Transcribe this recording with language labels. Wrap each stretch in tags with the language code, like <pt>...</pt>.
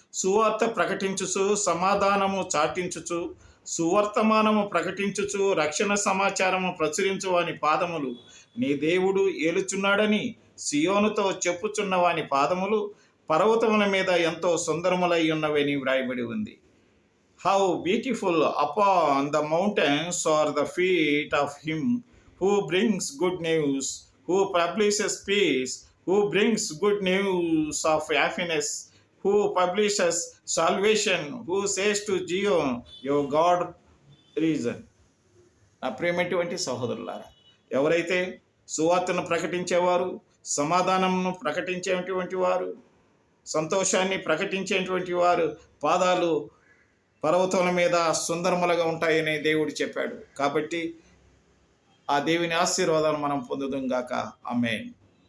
<te>సువార్త ప్రకటించుచు సమాధానము చాటించుచు సువర్తమానము ప్రకటించుచు రక్షణ సమాచారము ప్రచురించు వాని పాదములు నీ దేవుడు ఏలుచున్నాడని సియోనుతో చెప్పుచున్న వాని పాదములు పర్వతముల మీద ఎంతో సుందరములై ఉన్నవని వ్రాయబడి ఉంది.</te> <en>How beautiful upon the mountains are the feet of him who brings good news, who publishes peace, who brings good news of happiness, who publishes salvation, who says to Zion, your God reason.</en> <te>నా ప్రియమైనటువంటి సహోదరులారా, ఎవరైతే సువార్తను ప్రకటించేవారు, సమాధానమును ప్రకటించేటువంటి వారు, సంతోషాన్ని ప్రకటించేటువంటి వారు పాదాలు పర్వతముల మీద సుందరములుగా ఉంటాయని దేవుడు చెప్పాడు. కాబట్టి ఆ దేవుని ఆశీర్వాదాలు మనం పొందుదాం గాక. ఆమేన్.</te>